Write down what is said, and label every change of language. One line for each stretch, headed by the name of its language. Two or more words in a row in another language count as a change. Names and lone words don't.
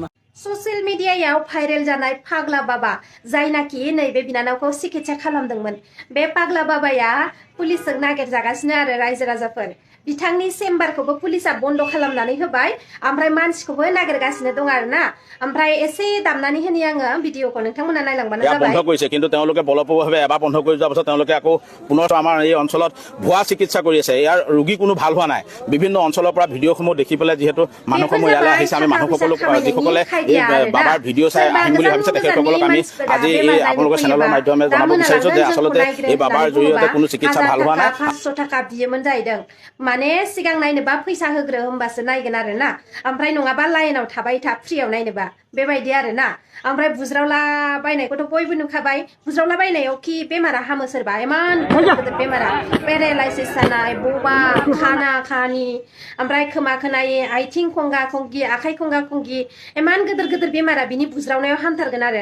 Bodo: ससियेल मिडियायाव भाइरेल जानाय फाग्ला बाबा जायनाखि नैबे बिनानावखौ सिकित्सा खालामदोंमोन। बे फाग्ला बाबाया पुलिसजों नागिरजागासिनो आरो रायजो राजाफोर। बिथांनि चेम्बारखौबो पुलिसा बन्द खालामनानै होबाय, ओमफ्राय मानसिखौबो नागिरगासिनो दं आरोना। ओमफ्राय एसे दामनानै होनि आङो भिडिअखौ, नोंथांमोना नायलांबानो जाबाय।
Assamese: বন্ধ কৰিছে, কিন্তু তেওঁলোকে বলপূৰ্বকভাৱে এবাৰ বন্ধ কৰি যোৱাৰ পাছত তেওঁলোকে আকৌ পুনৰ আমাৰ এই অঞ্চলত ভুৱা চিকিৎসা কৰি আছে। ইয়াৰ ৰোগী কোনো ভাল হোৱা নাই। বিভিন্ন অঞ্চলৰ পৰা ভিডিঅ'সমূহ দেখি পেলাই যিহেতু মানুহসমূহ ইয়ালৈ আহিছে, আমি মানুহসকলক যিসকলে এই বাবাৰ ভিডিঅ' চাই আহিম বুলি ভাবিছে, তেখেতসকলক আমি আজি এই আপোনালোকৰ চেনেলৰ মাধ্যমে জনাব বিচাৰিছো যে আচলতে এই বাবাৰ জৰিয়তে কোনো চিকিৎসা ভাল হোৱা নাই।
Bodo: 500 थाखा बियोमोन जाहैदों। माने सिगां नायनोबा फैसा होग्रो होमबासो नायगोन आरोना। ओमफ्राय नङाबा लाइनाव थाबाय था फ्रियाव नायनोबा, बेबायदि आरोना। ओमफ्राय बुज्रावला बायनायखौथ' बयबो नुखाबाय। बुज्रावला बायनायाव कि बेमारा हामो सोरबा, इमान गिदिर बेमारा पेरालाइसिस जानाय, बबा खाना खानि, ओमफ्राय खोमा खोनायै, आथिं खंगा खंगि, आखाइ खंगा खंगि, इमान गिदिर बेमारा बिनि बुज्रावनायाव हामथारगोन आरो।